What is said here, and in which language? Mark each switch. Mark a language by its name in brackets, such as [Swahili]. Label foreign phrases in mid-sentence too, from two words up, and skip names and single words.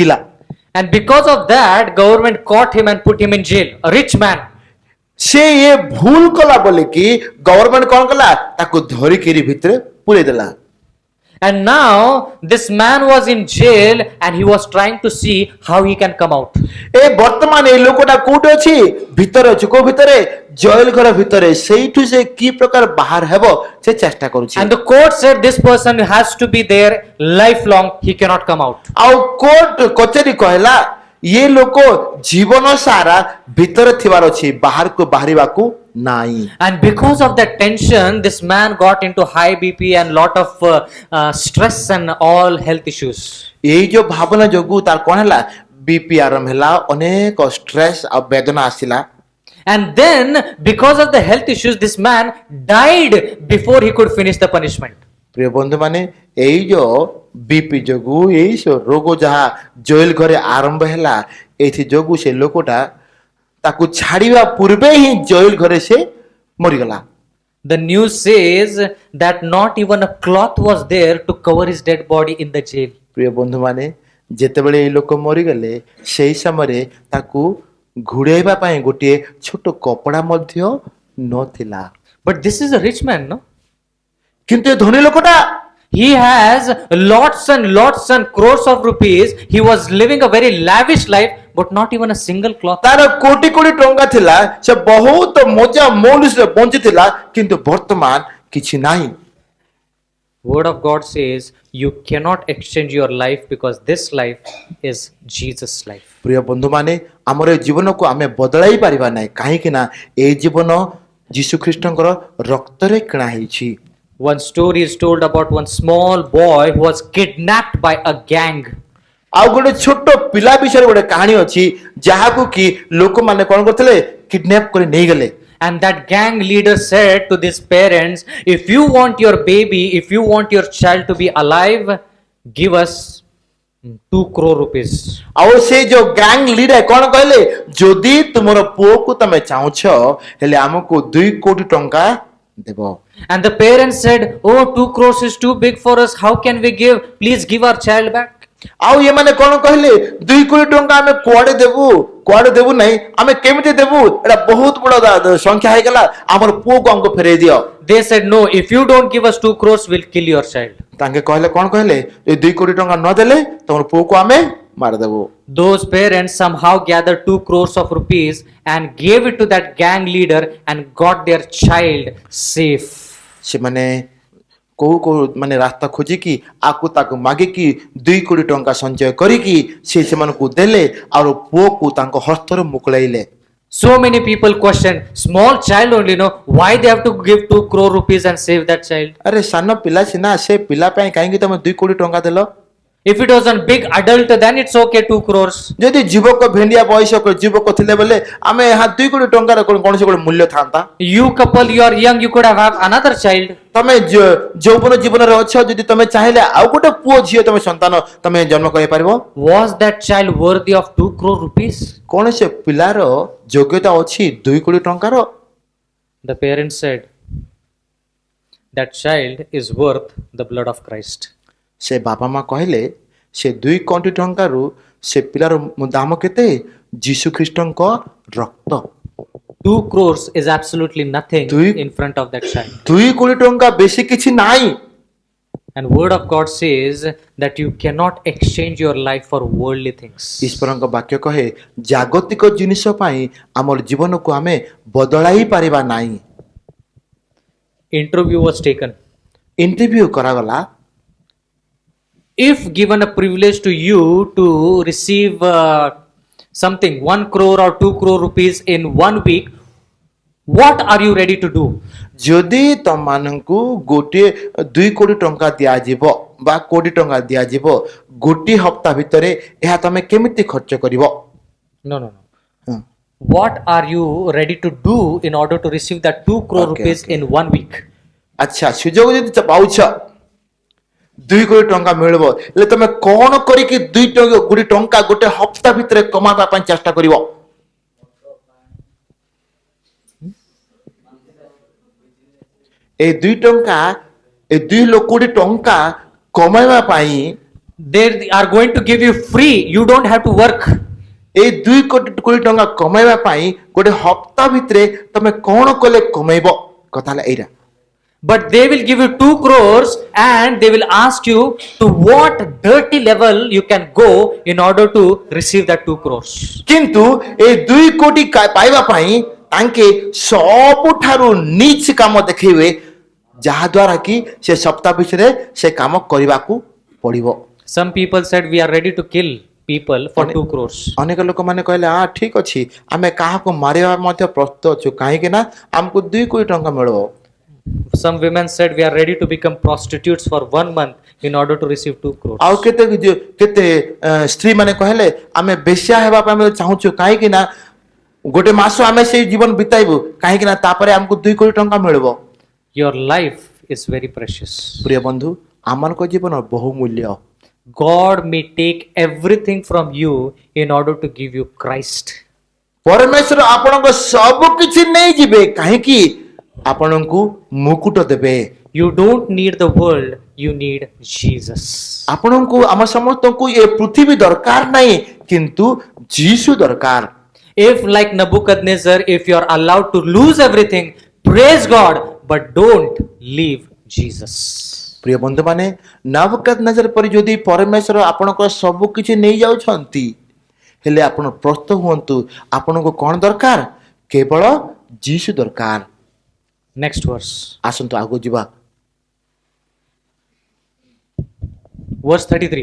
[English] And because of that, government caught him and put him in jail. A rich man. [Odia] ସେ ଏ ଭୁଲ କଲା ବୋଲିକି ଗଭର୍ଣ୍ଣମେଣ୍ଟ କଣ କଲା ତାକୁ ଧରିକିରି ଭିତରେ ପୁରେଇ ଦେଲା। [English] And now this man was in jail and he was trying to see how he can come out. [Odia] ଏ ବର୍ତ୍ତମାନ ଏଇ ଲୋକଟା କୋଉଠି ଅଛି? ଭିତରେ ଅଛି। କୋଉ ଭିତରେ? ଜେଲ ଘର ଭିତରେ। ସେଇଠୁ ସେ କି ପ୍ରକାର ବାହାର ହେବ ସେ ଚେଷ୍ଟା କରୁଛି। [English] And the court said this person has to be there lifelong, he cannot come out. [Odia] ଆଉ କୋର୍ଟ କଚେରୀ କହିଲା ଇଏ ଲୋକ ଜୀବନ ସାରା ଭିତରେ ଥିବାର ଅଛି, ବାହାରକୁ ବାହାରିବାକୁ ନାହିଁ। [English] And because of that tension, this man got into high BP and lot of stress and all health issues. [Odia] ଏଇ ଯୋଉ ଭାବନା ଯୋଗୁ ତାର କଣ ହେଲା? ବିପି ଆରମ୍ଭ ହେଲା, ଅନେକ ଷ୍ଟ୍ରେସ୍ ଆଉ ବେଦନା ଆସିଲା। [English] And then because of the health issues, this man died before he could finish the punishment. [Odia] ପ୍ରିୟ ବନ୍ଧୁ ମାନେ ଏଇ ଯୋଉ ବିପି ଯୋଗୁ ଏଇ ସବୁ ରୋଗ ଯାହା ଜେଲ ଘରେ ଆରମ୍ଭ ହେଲା, ଏଇଥି ଯୋଗୁ ସେ ଲୋକଟା ତାକୁ ଛାଡିବା ପୂର୍ବେ ହିଁ ଜେଲ ଘରେ ସେ ମରିଗଲା। [English] The news says that not even a cloth was there to cover his dead body in the jail. [Odia] ପ୍ରିୟ ବନ୍ଧୁ ମାନେ ଯେତେବେଳେ ଏଇ ଲୋକ ମରିଗଲେ ସେଇ ସମୟରେ ତାକୁ ଘୋଡ଼େଇବା ପାଇଁ ଗୋଟିଏ ଛୋଟ କପଡ଼ା ମଧ୍ୟ ନଥିଲା। [English] But this is a rich man, no? [Odia] କିନ୍ତୁ ଏ ଧନୀ ଲୋକଟା [English] He has lots and crores of rupees. He was living a very lavish life, but not even a single cloth. [Odia] ତାର କୋଟି କୋଟି ଟଙ୍କା ଥିଲା, ସେ ବହୁତ ମଜା ମୌଲିସରେ ବଞ୍ଚିଥିଲା, କିନ୍ତୁ ବର୍ତ୍ତମାନ କିଛି ନାହିଁ। [English] Word of God says you cannot exchange your life because this life is Jesus' life. [Odia] ପ୍ରିୟ ବନ୍ଧୁମାନେ ଆମର ଏ ଜୀବନକୁ ଆମେ ବଦଳାଇ ପାରିବା ନାହିଁ, କାହିଁକି ନା ଏଇ ଜୀବନ ଯୀଶୁ ଖ୍ରୀଷ୍ଟଙ୍କର ରକ୍ତରେ କିଣା ହେଇଛି। [English] One story is told about one small boy who was kidnapped by a gang. [Odia] ଆଉ ଗୋଟେ ଛୋଟ ପିଲା ବିଷୟରେ ଗୋଟେ କାହାଣୀ ଅଛି ଯାହାକୁ କି ଲୋକମାନେ କଣ କରିଥିଲେ? କିଡନାପ କରି ନେଇଗଲେ। [English] And that gang leader said to these parents, if you want your baby, if you want your child to be alive, give us 2 crore rupees. [Odia] ଆଉ ସେ ଯୋଉ [English] gang leader [Odia] କଣ କହିଲେ? ଯଦି ତୁମର ପୁଅକୁ ତମେ ଚାହୁଁଛ ହେଲେ ଆମକୁ 2 କୋଟି ଟଙ୍କା ଦେବ। [English] And the parents said, oh, 2 crores is too big for us. How can we give? Please give our child back. [Odia] ଆଉ ଏମାନେ କଣ କହିଲେ? 2 କୋଟି ଟଙ୍କା ଆମେ କୁଆଡେ ଦେବୁ ନାହିଁ, ଆମେ କେମିତି ଦେବୁ? ଏଟା ବହୁତ ବଡ ସଂଖ୍ୟା ହେଇଗଲା, ଆମର ପୁଅକୁ ଆମକୁ ଫେରେଇ ଦିଅ। [English] They said, no, if you don't give us 2 crores, we'll kill your child. [Odia] ତାଙ୍କେ କହିଲେ କଣ କହିଲେ? ଏ 2 କୋଟି ଟଙ୍କା ନ ଦେଲେ ତମର ପୁଅକୁ ଆମେ ମାରିଦେବୁ। [English] Those parents somehow gathered 2 crores of rupees and gave it to that gang leader and got their child safe. [Odia] ସେମାନେ କୋଉ ମାନେ ରାସ୍ତା ଖୋଜିକି ଆକୁ ତାକୁ ମାଗିକି 2 କୋଟି ଟଙ୍କା ସଞ୍ଚୟ କରିକି ସେମାନଙ୍କୁ ଦେଲେ ଆଉ ପୁଅକୁ ତାଙ୍କ ହସ୍ତରୁ ମୁକୁଳାଇଲେ। [English] So many people question, small child only, no, why they have to give 2 crore rupees and save that child? [Odia] ଆରେ ସାନ ପିଲା ସିନା, ସେ ପିଲା ପାଇଁ କାହିଁକି ତମେ 2 କୋଟି ଟଙ୍କା ଦେଲ? [English] If it was a big adult, then it's okay, 2 crores. [Odia] ଯଦି ଯୁବକ ଭେଣ୍ଡିଆ ବୟସକ ଯୁବକ ଥିଲେ ବୋଲେ ଆମେ ଏହା 2 କୋଟି ଟଙ୍କାର କୌଣସି ଗୋଟେ ମୂଲ୍ୟ ଥାନ୍ତା। [English] You couple, you are young, you could have another child. [Odia] ତମେ ଯୌବନ ଜୀବନରେ ଅଛ, ଯଦି ତମେ ଚାହିଁଲେ ଆଉ ଗୋଟେ ପୁଅ ଝିଅ ତମେ ସନ୍ତାନ ତମେ ଜନ୍ମ କରିପାରିବ। [English] Was that child worthy of 2 crore rupees? [Odia] କଣ ସେ ପିଲାର ଯୋଗ୍ୟତା ଅଛି 2 କୋଟି ଟଙ୍କାର? [English] The parents said, that child is worth the blood of Christ. [Odia] ସେ ବାପା ମା କହିଲେ ସେ 2 କୋଟି ଟଙ୍କାରୁ ସେ ପିଲାର ଦାମ କେତେ? ଯୀଶୁ ଖ୍ରୀଷ୍ଟଙ୍କ ରକ୍ତ। [English] 2 crores is absolutely nothing [Odia] ଦୁଇ- [English] in front of that child. [Odia] 2 କୋଟି ଟଙ୍କା ବେଶୀ କିଛି ନାହିଁ। [English] And word of God says that you cannot exchange your life for worldly things. [Odia] ଈଶ୍ୱରଙ୍କ ବାକ୍ୟ କହେ ଜାଗତିକ ଜିନିଷ ପାଇଁ ଆମର ଜୀବନକୁ ଆମେ ବଦଳାଇ ପାରିବା ନାହିଁ। [English] Interview was taken. [Odia] ଇଣ୍ଟରଭ୍ୟୁ କରାଗଲା। [English] If given a privilege to you to receive something 1 crore or 2 crore rupees in 1 week, what are you ready to do? [Odia] ଯଦି ତମମାନଙ୍କୁ ଗୋଟିଏ 2 କୋଟି ଟଙ୍କା ଦିଆଯିବ ବା କୋଟି ଟଙ୍କା ଦିଆଯିବ, ଗୋଟିଏ ହପ୍ତା ଭିତରେ ଏହା ତମେ କେମିତି ଖର୍ଚ୍ଚ କରିବ? [English] No, no, no. [Odia] ହଁ। [English] What are you ready to do in order to receive that 2 crore Okay, rupees okay. in 1 week? [Odia] ଆଚ୍ଛା, ସୁଯୋଗ ଯଦି ପାଉଛ 2 କୋଟି ଟଙ୍କା ମିଳିବ, ହେଲେ ତମେ କଣ କରିକି 2 କୋଟି ଟଙ୍କା ଗୋଟେ ହପ୍ତା ଭିତରେ କମାଇବା ପାଇଁ ଚେଷ୍ଟା କରିବ? ଏ 2 କୋଟି ଟଙ୍କା କମାଇବା ପାଇଁ [English] They are going to give you free. You don't have to work. [Odia] এই 2 କୋଟି ଟଙ୍କା କମେଇବା ପାଇଁ ଗୋଟେ ହପ୍ତା ଭିତରେ ତମେ କଣ କଲେ କମେଇବ କଥା ହେଲା ଏଇଟା। [English] But they will give you 2 crores and they will ask you to what dirty level you can go in order to receive that 2 crores. [Odia] କିନ୍ତୁ ଏ 2 କୋଟି ପାଇବା ପାଇଁ ତାଙ୍କେ ସବୁଠାରୁ ନିଚ କାମ ଦେଖେଇବେ ଯାହା ଦ୍ୱାରା କି ସେ ସପ୍ତାହ ଭିତରେ ସେ କାମ କରିବାକୁ ପଡ଼ିବ। [English] Some people said we are ready to kill people for 2 crores. [Odia] ଅନେକ ଲୋକମାନେ କହିଲେ ଠିକ ଅଛି ଆମେ କାହାକୁ ମାରିବା ମଧ୍ୟ ପ୍ରସ୍ତୁତ ଅଛୁ କାହିଁକି ନା ଆମକୁ 2 କୋଟି ଟଙ୍କା ମିଳିବ। [English] Some women said we are ready to become prostitutes for 1 month in order to receive 2 crores. [Odia] ଆଉ କେତେ କେତେ ସ୍ତ୍ରୀ ମାନେ କହିଲେ ଆମେ ବେଶ୍ୟା ହେବା ପାଇଁ ଆମେ ଚାହୁଁଛୁ କାହିଁକି ନା ଗୋଟେ ମାସ ଆମେ ସେଇ ଜୀବନ ବିତାଇବୁ କାହିଁକି ନା ତାପରେ ଆମକୁ 2 କୋଟି ଟଙ୍କା ମିଳିବ। [English] Your life is very precious. [Odia] ପ୍ରିୟ ବନ୍ଧୁ ଆମମାନଙ୍କ ଜୀବନ ବହୁମୂଲ୍ୟ। [English] God may take everything from you in order to give you Christ. [Odia] ପରମେଶ୍ୱର ଆପଣଙ୍କ ସବୁ କିଛି ନେଇଯିବେ କାହିଁକି ଆପଣଙ୍କୁ ମୁକୁଟ ଦେବେ। [English] You don't need the world, you need Jesus. [Odia] ଆପଣଙ୍କୁ ଆମ ସମସ୍ତଙ୍କୁ ଏ ପୃଥିବୀ ଦରକାର ନାହିଁ କିନ୍ତୁ ଯୀଶୁ ଦରକାର। [English] If like Nebuchadnezzar, if you are allowed to lose everything, praise God, but don't leave Jesus. [Odia] ପ୍ରିୟ ବନ୍ଧୁମାନେ ନବୁକଦନେଜର ପରି ଯଦି ପରମେଶ୍ୱର ଆପଣଙ୍କ ସବୁ କିଛି ନେଇଯାଉଛନ୍ତି ହେଲେ ଆପଣ ପ୍ରସ୍ତୁତ ହୁଅନ୍ତୁ ଆପଣଙ୍କୁ କ'ଣ ଦରକାର କେବଳ ଯୀଶୁ ଦରକାର। [English] Next verse. [Odia] ଆସନ୍ତୁ ଆଗକୁ ଯିବା। [English] Verse 33.